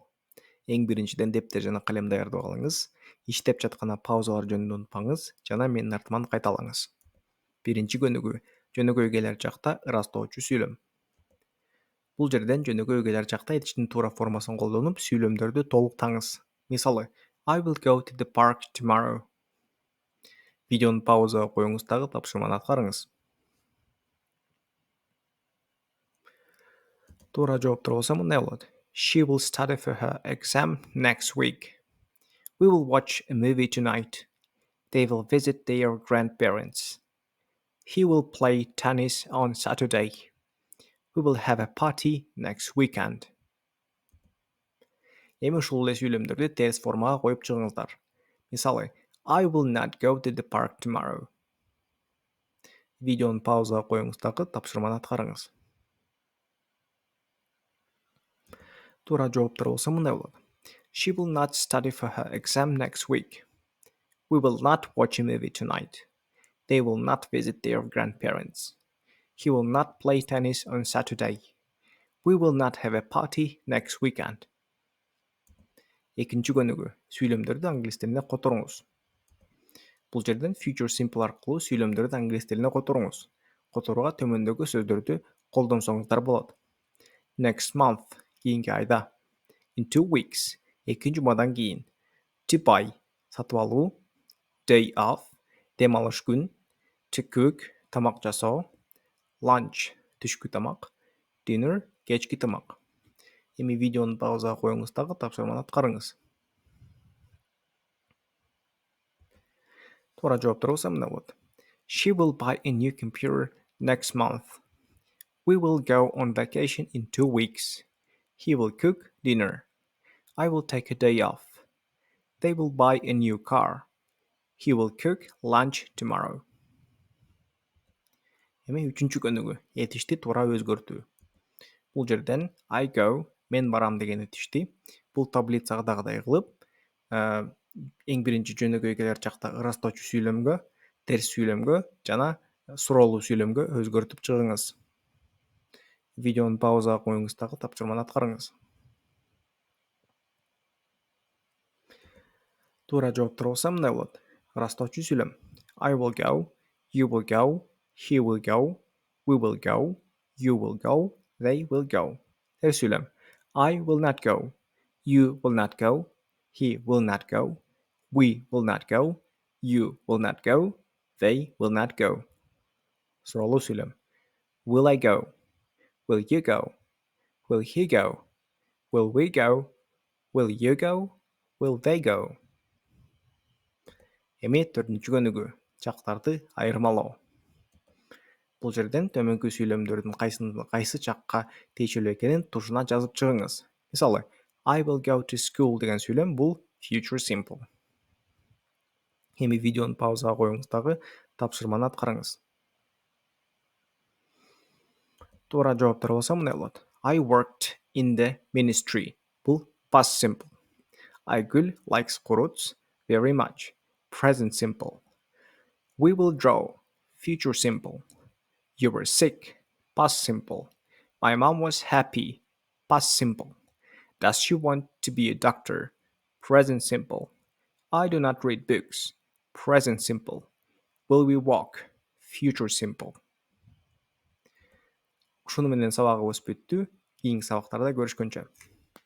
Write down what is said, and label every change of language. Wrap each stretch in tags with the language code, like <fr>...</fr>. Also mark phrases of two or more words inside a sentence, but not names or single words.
<ky>Эң биринчиден дептер жана калем даярдап алыңыз. Иштеп жатканда паузалар жөнүндө унутпаңыз жана менин артыман кайталаңыз. Биринчи көнүгүү. Жөнөкөй келер чакта ырастоочу сүйлөм. Бул жерден жөнөкөй келер чакта айтыштын туура формасын колдонуп, сүйлөмдөрдү толуктаңыз. Мисалы,</ky> <en>I will go to the park tomorrow.</en> <ky>Видеону паузага коюңуз дагы тапшырманы аткарыңыз. Туура жооптор болсо мындай болот.</ky> <en>She will study for her exam next week. We will watch a movie tonight. They will visit their grandparents. He will play tennis on Saturday. We will have a party next weekend.</en> <ky>Эми ушул эле сүйлөмдөрдү терс формага коюп чыгыңыздар. Мисалы,</ky> <en>I will not go to the park tomorrow.</en> <ky>Видеону паузага коюңуз дагы тапшырманы аткарыңыз. Туура жооптор болсо мындай болот.</ky> <en>She will not study for her exam next week. We will not watch a movie tonight. They will not visit their grandparents. He will not play tennis on Saturday. We will not have a party next weekend.</en> <ky>Экинчи көнүгүү. Сүйлөмдөрдү англис тилине которуңуз. Бул жерден</ky> <en>future simple</en> <ky>аркылуу сүйлөмдөрдү англис тилине которуңуз. Которууга төмөндөгү сөздөрдү колдонсоңуздар болот.</ky> <en>Next month,</en> <ky>кийинки айда.</ky> <en>In 2 weeks,</en> <ky>2 жумадан кийин.</ky> <en>To buy,</en> <ky>сатып алуу.</ky> <en>Day off,</en> <ky>дем алыш күн.</ky> <en>To cook,</en> <ky>тамак жасоо. Lunch, түшкү тамак. Dinner, кечки тамак. Эми видеону паузага коюңуз дагы тапшырманы аткарыңыз. Туура жооптор болсо мындай болот.</ky> <en>She will buy a new computer next month. We will go on vacation in 2 weeks. He will cook dinner. I will take a day off. They will buy a new car. He will cook lunch tomorrow.</en> <ky>Эми үчүнчү көнүгүү. Этишти туура өзгөртүү. Бул жерден</ky> <en>I go,</en> <ky>мен барам деген этишти. Бул таблицадагыдай кылып, эң биринчи жөнөкөй келер чакта ырастоочу сүйлөмгө, терс сүйлөмгө жана суроолуу сүйлөмгө өзгөртүп чыгыңыз. Видеону паузага коюңуз дагы тапшырманы аткарыңыз. Туура жооптор болсо мындай болот. Ырастоочу сүйлөм.</ky> <en>I will go, you will go, he will go, we will go, you will go, they will go.</en> <ky>Терс сүйлөм.</ky> <en>I will not go, you will not go, he will not go, we will not go, you will not go, they will not go.</en> <ky>Суроолуу сүйлөм.</ky> <en>Will I go? Will you go? Will he go? Will we go? Will you go? Will they go?</en> <ky>Эми төртүнчү көнүгүү. Чактарды айырмалоо. Бул жерден төмөнкү сүйлөмдөрдүн кайсы чакка тиешелүү экенин тушуна жазып чыгыңыз. Мисалы,</ky> <en>I will go to school</en> <ky>деген сүйлөм бул</ky> <en>future simple.</en> <ky>Эми видеону паузага коюңуз дагы тапшырманы аткарыңыз. Туура жооптор болсо мындай болот.</ky> <en>I worked in the ministry. Бул past simple. Айгүл likes fruits very much. Present simple. We will draw. Future simple. You were sick. Past simple. My mom was happy. Past simple. Does she want to be a doctor? Present simple. I do not read books. Present simple. Will we walk? Future simple.</en> <ky>Ушуну менен сабагыбыз бүттү. Кийинки сабактарда көрүшкөнчө.</ky>